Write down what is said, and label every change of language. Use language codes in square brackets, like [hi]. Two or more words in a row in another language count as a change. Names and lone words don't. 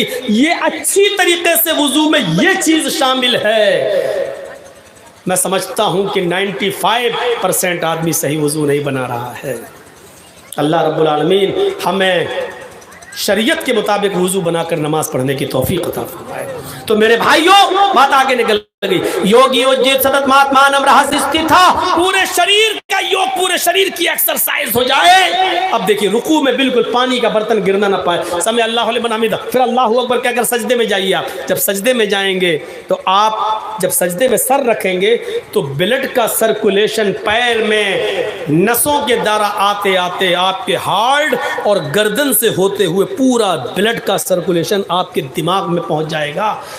[ur] یہ اچھی طریقے سے وضو میں یہ چیز شامل ہے. میں سمجھتا ہوں کہ 95% آدمی صحیح وضو نہیں بنا رہا ہے. [ar] اللہ رب العالمین [ur] ہمیں شریعت کے مطابق وضو بنا کر نماز پڑھنے کی توفیق عطا فرمائے. تو میرے بھائیوں بات آگے نکل گئی. یوگی وجیت سدت مہاتما نم رہا تھا, پورے شریر کا یوگ, پورے شریر کی ایکسرسائز ہو جائے. اب دیکھیے رکوع میں بالکل پانی کا برتن گرنا نہ پائے. [ar] سمع اللہ لمن حمدہ, [ur] پھر اللہ اکبر کہہ کر سجدے میں جائیے. آپ جب سجدے میں جائیں گے تو آپ جب سجدے میں سر رکھیں گے تو بلڈ کا سرکولیشن پیر میں نسوں کے دارہ آتے آتے آپ کے ہارٹ اور گردن سے ہوتے ہوئے پورا بلڈ کا سرکولیشن آپ کے دماغ میں پہنچ جائے گا.